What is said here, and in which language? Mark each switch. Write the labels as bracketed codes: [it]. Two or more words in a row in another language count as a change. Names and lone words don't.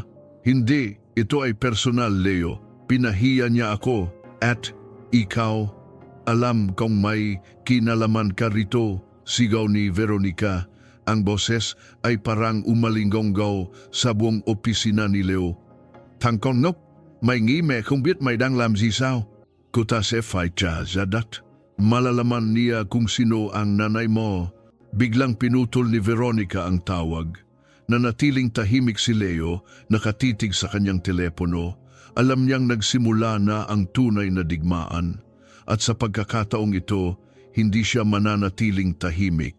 [tl] Hindi, ito ay personal, Leo. Pinahiya niya ako at ikaw. Alam kong may kinalaman ka rito," sigaw ni Veronica. Ang boses ay parang umalinggonggaw sa buong opisina ni Leo. [vi] "Thằng ngốc, mày nghĩ mẹ không biết mày đang làm gì sao? Cô ta sẽ phải trả giá đắt." [tl] Malalaman niya kung sino ang nanay mo. Biglang pinutol ni Veronica ang tawag. Nanatiling tahimik si Leo, nakatitig sa kanyang telepono. Alam niyang nagsimula na ang tunay na digmaan. At sa pagkakataong ito, hindi siya mananatiling tahimik.